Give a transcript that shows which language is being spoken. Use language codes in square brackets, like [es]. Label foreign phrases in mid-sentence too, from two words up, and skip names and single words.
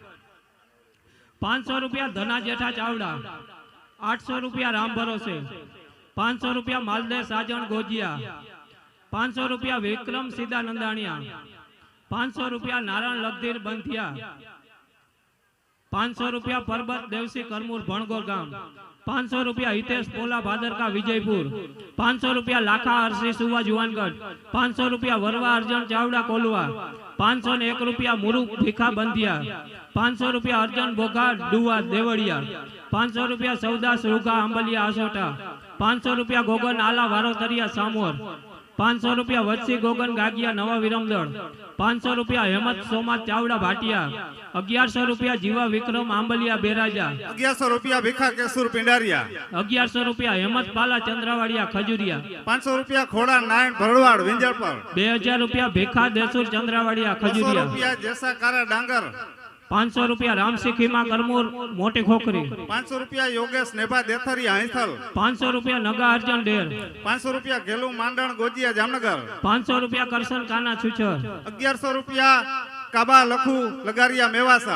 [gu] 500 રૂપિયા ધના જેઠા ચાવડા 800 રૂપિયા રામ ભરોસે 500 રૂપિયા માલદેવ સાજણ ગોજિયા 500 રૂપિયા વિક્રમ સીધા નંદાણીયા 500 રૂપિયા નારાયણ લગધીર બંધિયા 500 રૂપિયા પરબત દેવસી કરમૂર ભણગોર ગામ 500 રૂપિયા हितेश पोला भादरका विजयपुर 500 રૂપિયા लाखा हरसी सुवा जुवानगढ़ 500 રૂપિયા वरवा अर्जन चावड़ा कोलवा 501 રૂપિયા मुरु भीखा बंधिया 500 રૂપિયા अर्जन बोगा डुआ देवड़िया 500 રૂપિયા सौदास रुगा आंबलिया आसोटा 500 રૂપિયા गोगन आला वारोतरिया सामोर 500 રૂપિયા वत्सी गोगन गागिया नवा विरमदड़ 500 રૂપિયા हेमंत सोमा चावड़ा भाटिया 1100 રૂપિયા जीवा विक्रम आंबलिया बेराजा 1100 રૂપિયા ભીખા કેસુર પિંડારિયા 1100 રૂપિયા हेमंत पाला चंद्रावाड़िया खजुरिया 500 રૂપિયા ખોડા નારાયણ ભરવાડ વિંજલપર 2000 રૂપિયા ભીખા દેસુર चंद्रावाड़िया 200 खजुरिया રૂપિયા જેસા કારા ડાંગર 500 રૂપિયા રામસીખીમાં કરમૂર મોટી ખોખરી 500 રૂપિયા યોગેશ નેભા દેથરી હાંસલ 500 રૂપિયા નગા અર્જન ડેર 500 રૂપિયા ઘેલુ માંડણ ગોજિયા જામનગર 500 રૂપિયા કરશન કાના છુછર 1100 રૂપિયા કાબા લખુ લગારિયા મેવાસા